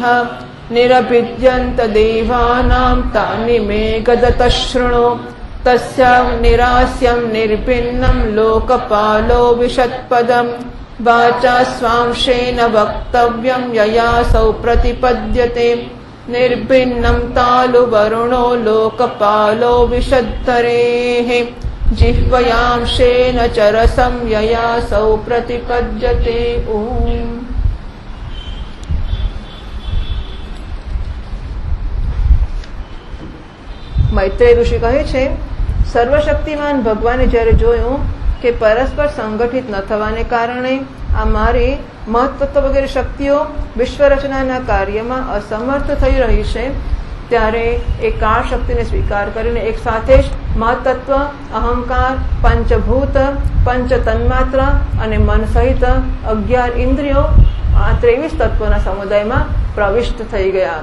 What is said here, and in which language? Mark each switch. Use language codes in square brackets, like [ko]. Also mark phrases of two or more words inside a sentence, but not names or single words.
[sa] निरभिद्यन्त देवानां तानि मे गदतः शृणु तस्यां निरास्यं निर्भिन्नं लोकपालो विशत्पदम् वाचा स्वांशेन वक्तव्यं ययासौ प्रतिपद्यते निर्भिन्नं तालुवरुणो लोकपालो विशद्धरेः जिह्वयांशेन चरसं ययासौ प्रतिपद्यते ओम। [gu] મૈત્રેય ઋષિ કહે છે, સર્વશક્તિમાન ભગવાને જ્યારે જોયું કે પરસ્પર સંગઠિત ન થવાને કારણે આ મારી મહત્તત્વ વગેરે શક્તિઓ વિશ્વરચનાના કાર્યમાં અસમર્થ થઈ રહી છે, ત્યારે એ કાળ શક્તિને સ્વીકાર કરીને એક સાથે જ મહત્તત્વ, અહંકાર, પંચભૂત, પંચ તન્માત્રા અને મન સહિત 11 ઇન્દ્રિયો આ 23 તત્વોના સમુદાયમાં પ્રવિષ્ટ થઈ ગયા.